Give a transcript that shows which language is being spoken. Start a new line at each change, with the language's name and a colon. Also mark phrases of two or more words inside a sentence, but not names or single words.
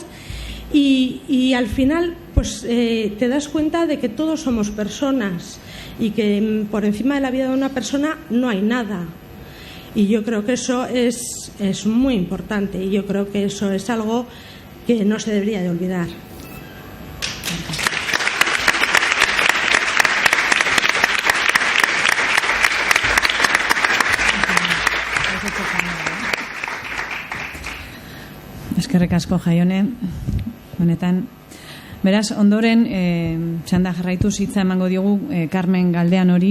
Spanish: Y al final pues te das cuenta de que todos somos personas y que por encima de la vida de una persona no hay nada, y yo creo que eso es muy importante, y yo creo que eso es algo que no se debería de olvidar.
Basque: Eskerrik asko Jaione. Honetan, beraz, ondoren txanda jarraituz hitza emango diogu Carmen Galdeanori.